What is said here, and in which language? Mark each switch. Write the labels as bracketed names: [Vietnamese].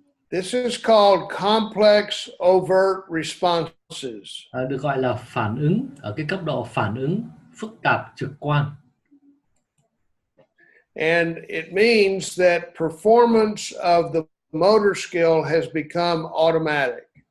[English] This is called complex overt responses. [Vietnamese] Được gọi là phản ứng ở cái cấp độ phản ứng phức tạp trực quan. [English] And it means that performance of the motor skill has become automatic.